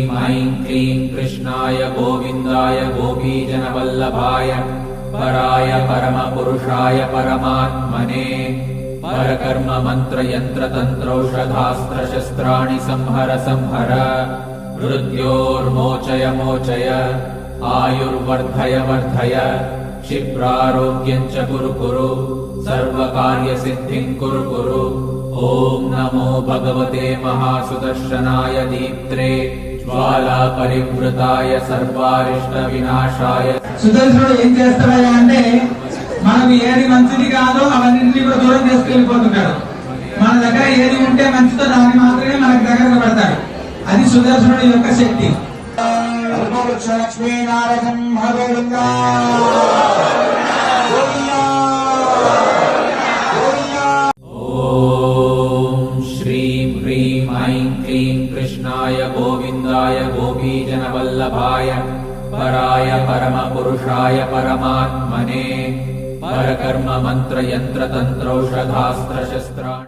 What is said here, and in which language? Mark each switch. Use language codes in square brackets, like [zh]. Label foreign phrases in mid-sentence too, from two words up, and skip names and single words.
[sa] ऐं क्लीं कृष्णाय गोविन्दाय गोपीजनवल्लभाय पराय परमपुरुषाय परमात्मने परकर्म मंत्र यंत्र तंत्रौषधास्त्र शस्त्राणि संहर संहर मृत्योर्मोचय मोचय आयुर्वर्धय वर्धय क्षिप्रारोग्यं च कुरु कुरु सर्वकार्यसिद्धिं कुरु कुरु। ओम नमो भगवते महासुदर्शनाय दीप्त्रे ज्वाला परिवृताय सर्वारिष्ट विनाशाय। [te] సుదర్శనుడు ఏం చేస్తాడయ్యా అంటే మనకు ఏది మంచిది కాదో అవన్నింటినీ కూడా దూరం చేసుకెళ్ళిపోతుంటాడు. మన దగ్గర ఏది ఉంటే మంచిదో దాన్ని మాత్రమే మనకు దగ్గర పెడతాడు. అది సుదర్శనుడి యొక్క శక్తి. [sa] ऐं क्लीं कृष्णाय गोविन्दाय गोपीजनवल्लभाय पराय परमपुरुषाय परमात्मने परकर्म मंत्र यंत्र तंत्रौषधास्त्र शस्त्राणि